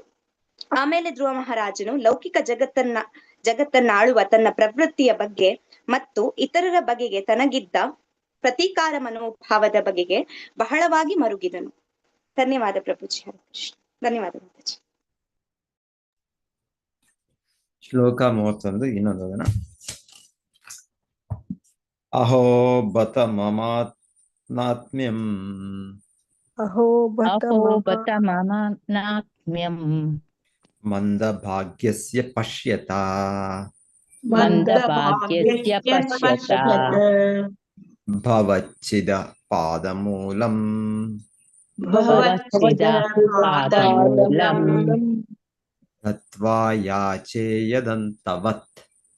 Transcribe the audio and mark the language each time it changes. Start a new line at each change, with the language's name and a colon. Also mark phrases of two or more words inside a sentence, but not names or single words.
Kannada: ಆಮೇಲೆ ಧ್ರುವ ಮಹಾರಾಜನು ಲೌಕಿಕ ಜಗತ್ತನ್ನಾಳುವ ತನ್ನ ಪ್ರವೃತ್ತಿಯ ಬಗ್ಗೆ ಮತ್ತು ಇತರರ ಬಗೆಗೆ ತನಗಿದ್ದ ಪ್ರತೀಕಾರ ಮನೋಭಾವದ ಬಗೆಗೆ ಬಹಳವಾಗಿ ಮರುಗಿದನು. ಧನ್ಯವಾದ ಪ್ರಭುಜಿ. ಹರೇ ಕೃಷ್ಣ. ಧನ್ಯವಾದ ಮಾತಾಜಿ. ಶ್ಲೋಕ 31 ಇನ್ನೊಂದನ.
Sanskrit: ಅಹೋ ಬತ ಮಮಾತ್ಮ್ಯಂ ಮಂದ ಭಾಗ್ಯಸ್ಯ ಪಶ್ಯತ ಭವಚ್ಚಿದ ಪಾದಮೂಲಂ ಗತ್ವಾ ಯಾಚೇಯದಂತವತ್.